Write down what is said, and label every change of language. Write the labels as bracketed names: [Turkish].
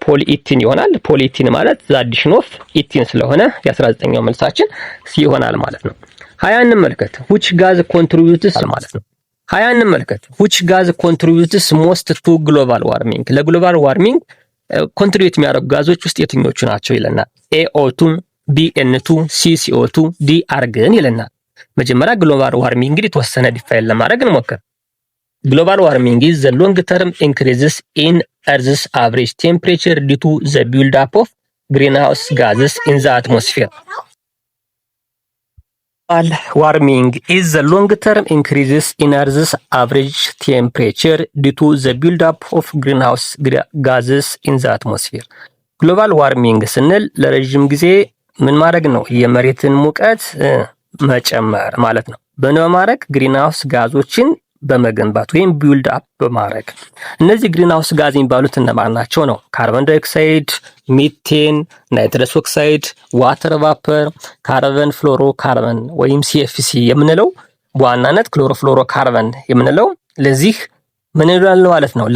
[Amharic] ፖሊኢቲን ይሆናል። ፖሊኢቲን ማለት ዘ አዲሽን ኦፍ ኢቲን ስለሆነ የ19ኛው መልሳችን ሲ ይሆናል ማለት ነው። 20 እንመልከት። which gas contributes ማለት ነው። 20 እንመልከት። which gas contributes most to global warming ለግሎባል ዋርሚንግ ኮንትሪቢዩት የሚያደርጉ ጋዞች ውስጥ የትኞቹ ናቸው ይለናል። AO2 BN2 CCO2 D አርገን ይለናል። መጀመሪያ ግሎባል ዋርሚንግ እንግዲህ የተወሰነ ዲፋይን ለማድረግ እንሞክር። [English] ግሎባል ዋርሚንግ is the long term increases in earth's average temperature due to the build up of greenhouse gases in the atmosphere. Global warming is the long term increases in earth's average temperature due to the build up of greenhouse gases in the atmosphere. [Amharic] ግሎባል ዋርሚንግ ስንል ለረጅም ጊዜ ምን ማድረግ ነው? የመሬትን ሙቀት መጨመር ማለት ነው። በማድረግ ግሪንሃውስ ጋዞችን በመገንባት ወይም ቢልድ አፕ በማድረግ እነዚህ ግሪንሃውስ ጋዝ የሚባሉት እነማን ናቸው ነው? ካርበን ዳይኦክሳይድ፣ ሚቴን፣ ናይትረስ ኦክሳይድ፣ ዋተር ቫፐር፣ ካርበን ፍሎሮ ካርበን ወይም ሲኤፍሲ የምንለው በዋናነት ክሎሮፍሎሮ ካርበን የምንለው ለዚህ ምን ይላል ማለት ነው?